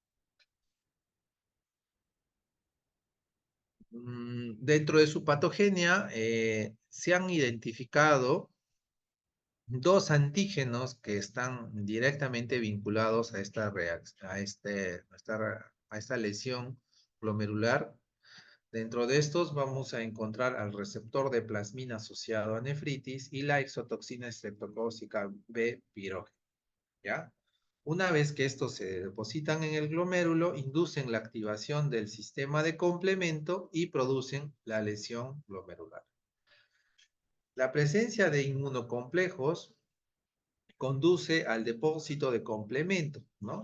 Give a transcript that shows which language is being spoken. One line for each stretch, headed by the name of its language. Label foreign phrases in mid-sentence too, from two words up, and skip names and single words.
Spanish: Dentro de su patogenia se han identificado dos antígenos que están directamente vinculados a esta lesión glomerular. Dentro de estos vamos a encontrar al receptor de plasmina asociado a nefritis y la exotoxina estreptocócica B pirógena, ¿ya? Una vez que estos se depositan en el glomérulo, inducen la activación del sistema de complemento y producen la lesión glomerular. La presencia de inmunocomplejos conduce al depósito de complemento, ¿no?